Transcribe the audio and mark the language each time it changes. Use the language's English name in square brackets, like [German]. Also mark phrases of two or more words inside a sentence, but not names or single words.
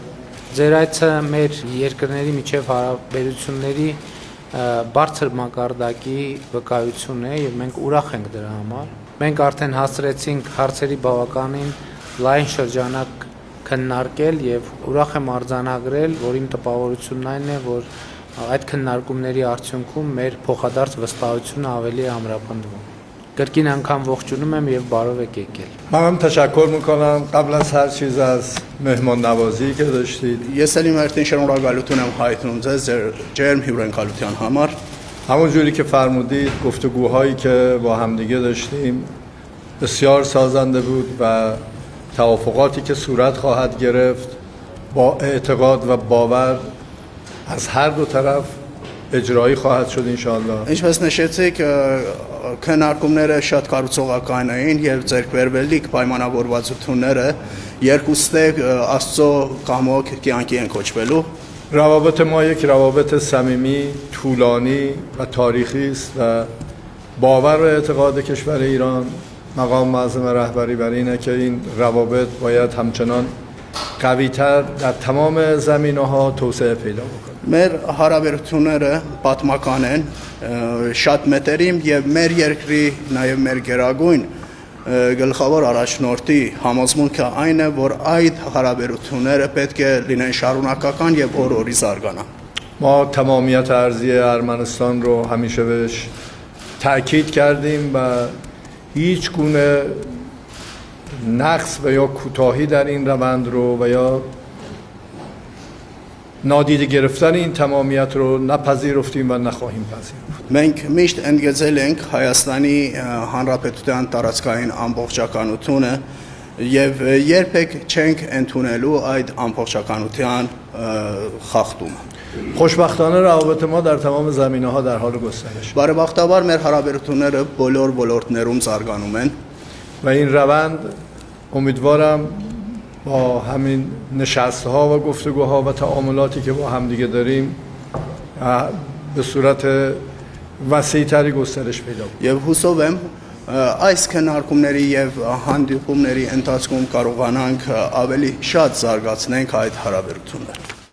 [Armenian] Ձեր այցը մեր երկրների միջև հարաբերությունների բարձր մակարդակի վկայություն է եւ մենք ուրախ ենք դրա համար։ Մենք արդեն հասցրեցինք հարցերի բավականին լայն շրջանակ քննարկել եւ ուրախ եմ արձանագրել, որ իմ տպավորությունն այն է, որ այդ քննարկումների արդյունքում մեր փոխադարձ վստահությունը ավելի է ամրապնդվում։ Կրկին անգամ ողջունում եմ եւ բարով եք եկել։ [Persian] من تشکر میکنم قبل از هر چیز از مهمان نوازی که داشتید. [Armenian] Ես ելի մերտին շնորհակալություն եմ հայտնում ձեզ ձեր ջերմ հյուրընկալության համար։ [Persian] همون جوری که فرمودید گفتگوهایی که با همدیگه داشتیم بسیار سازنده بود و توافقاتی که صورت خواهد گرفت با اعتقاد و باور از هر دو طرف اجرایی خواهد شد انشاءالله. [Armenian] Ինչպես նշեցիք, քննարկումները շատ կառուցողական էին եւ ձեռքբերվելիք պայմանավորվածությունները երկուստե Աստծո կամոք կյանքի են կոչվելու։ [Persian] روابط ما یک روابط صمیمی، طولانی و تاریخی است و باور و اعتقاد کشور ایران مقام معظم رهبری بر اینه که این روابط باید همچنان قوی‌تر در تمام زمینه‌ها توسعه پیدا بکنه. [Armenian] Մեր հարաբերությունները պատմական են, շատ մետերիմ եւ մեր երկրի նաեւ մեր գերագույն գլխավոր առաջնորդի համոզմունքը այն է, որ այդ հարաբերությունները պետք է լինեն շարունակական եւ օր-օրի զարգանան։ [Persian] ما تمامیت ارضی ارمنستان رو همیشه بهش تأکید کردیم و هیچ گونه نقص و یا کوتاهی در این روند رو و یا نادیده گرفتن این تمامیت رو نپذیرفتیم و نخواهیم پذیرفت. [Armenian] Մենք միշտ ընդգծել ենք Հայաստանի Հանրապետության տարածքային ամբողջականությունը եւ երբեք չենք ընդունելու այդ ամբողջականության խախտումը։ [Persian] خوشبختانه روابط ما در تمام زمینه‌ها در حال گسترش [Armenian] Բարեբախտաբար մեր հարաբերությունները բոլոր ոլորտներում զարգանում են [Persian] و این روند امیدوارم با همین نشست‌ها و گفتگوها و تعاملاتی که با همدیگه داریم به صورت وسیع‌تری گسترش پیدا کنه. [Armenian] Եվ հուսով եմ այս քննարկումների եւ հանդիպումների ընթացքում կարողանանք ավելի շատ զարգացնենք այդ հարաբերությունները։